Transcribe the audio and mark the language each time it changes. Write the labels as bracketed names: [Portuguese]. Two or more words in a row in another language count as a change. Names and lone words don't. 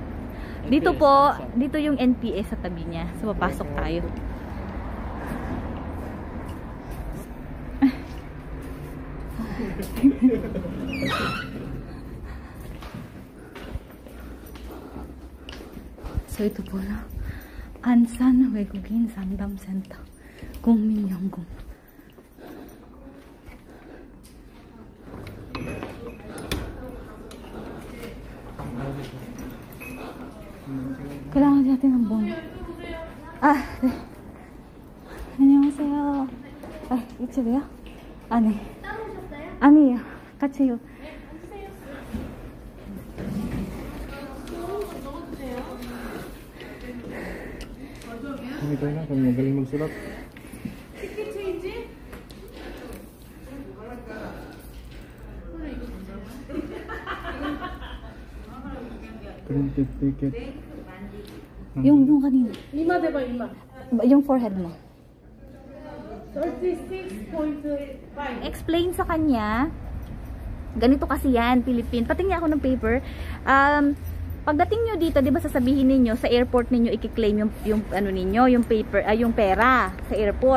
[Filipino] Dito po, dito yung NPS sa tabi niya. So, papasok tayo. So ito po na Ansan [Korean] 외국인 상담센터 국민연금. [Filipino] kailangan natin ng bond. [Korean] 네. 안녕하세요. 이쪽이요? 네. 아니에요. 같이요. [Filipino] Hindi ko na, kung magaling magsulat. [English] Printed ticket. [Filipino] yung kanina. [Korean] 이마 대봐 이마. [Filipino] Yung forehead mo. 36.5. Explain sa kanya, ganito kasi yan, Philippine. Patingin ako ng paper. Pagdating nyo dito, di ba sasabihin ninyo, sa airport ninyo i-claim yung ano ninyo, yung paper, yung pera sa airport.